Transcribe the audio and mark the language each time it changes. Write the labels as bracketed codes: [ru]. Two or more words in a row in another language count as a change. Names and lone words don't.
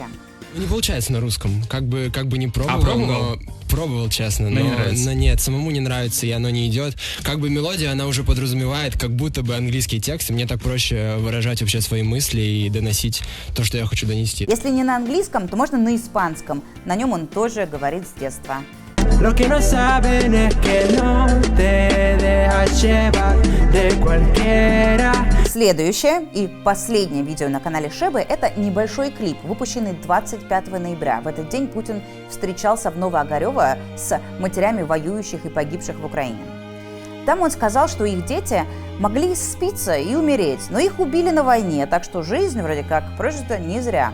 [ru] Не получается на русском, как бы не пробовал, но пробовал, честно, но нет, самому не нравится, и оно не идет. Как бы мелодия, она уже подразумевает, как будто бы английский текст, и мне так проще выражать вообще свои мысли и доносить то, что я хочу донести. Если не на английском, то можно на испанском, на нем он тоже говорит с детства. [es] Lo que no saben es que no te dejas llevar de cualquiera. [ru] Следующее и последнее видео на канале Шебы – это небольшой клип, выпущенный 25 ноября. В этот день Путин встречался в Новоогарево с матерями воюющих и погибших в Украине. Там он сказал, что их дети могли спиться и умереть, но их убили на войне, так что жизнь вроде как прожита не зря.